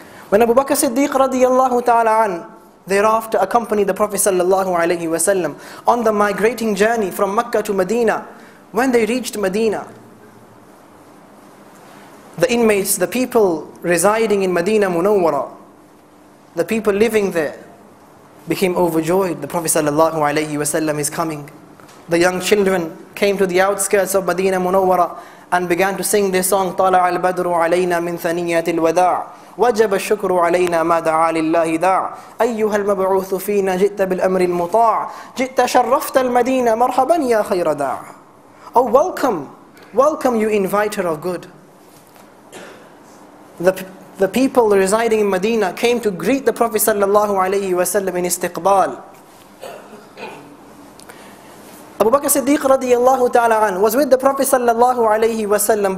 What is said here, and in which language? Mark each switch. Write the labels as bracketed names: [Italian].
[English] When Abu Bakr Siddiq radiyallahu ta'ala an thereafter accompanied the Prophet sallallahu alaihi wasallam on the migrating journey from Mecca to Medina, when they reached Medina, the inmates, the people residing in Medina Munawwara, the people living there, became overjoyed. The Prophet sallallahu alaihi wasallam is coming. The young children came to the outskirts of Medina Munawwara and began to sing this song, [Arabic] طَلَعَ الْبَدْرُ عَلَيْنَا مِنْ ثَنِيَّةِ الْوَدَاعِ وَجَبَ الشُّكْرُ عَلَيْنَا مَا دَعَا لِلَّهِ دَاعِ أَيُّهَا الْمَبْعُوثُ فِينَا جِئْتَ بِالْأَمْرِ الْمُطَاعِ جِئْتَ شَرَّفْتَ الْمَدِينَ مَرْحَبًا يَا خَيْرَ دَاعِ. [English] Oh, welcome, welcome you inviter of good. The people residing in Medina came to greet the Prophet sallallahu alaihi wasallam in istiqbal. Abu Bakr Siddiq radiyallahu ta'ala an was with the Prophet sallallahu alaihi wasallam.